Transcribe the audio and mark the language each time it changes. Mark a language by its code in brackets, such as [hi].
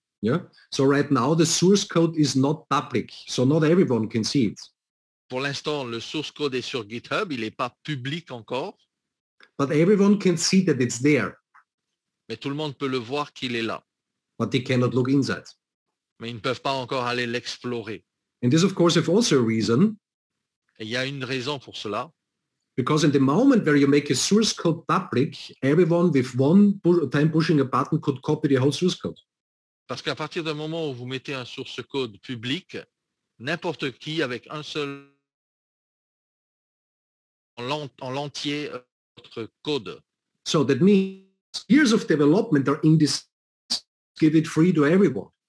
[en] Yeah. So right now, the source code is not public, so not everyone can see it. [fr] Pour l'instant, le source code est sur GitHub, il n'est pas public encore. [en] But everyone can see that it's there. [fr] Mais tout le monde peut le voir qu'il est là. [en] but they cannot look inside. [fr] Mais ils ne peuvent pas encore aller l'explorer. [en] And this, of course, have also a reason, [fr] Et il y a une raison pour cela. [en] because in the moment where you make a source code public, everyone with one time pushing a button could copy the whole source code. [fr] Parce qu'à partir du moment où vous mettez un source code public, n'importe qui avec un seul en l'entier votre code. [en] So that means years of development are in this, give it free to everyone.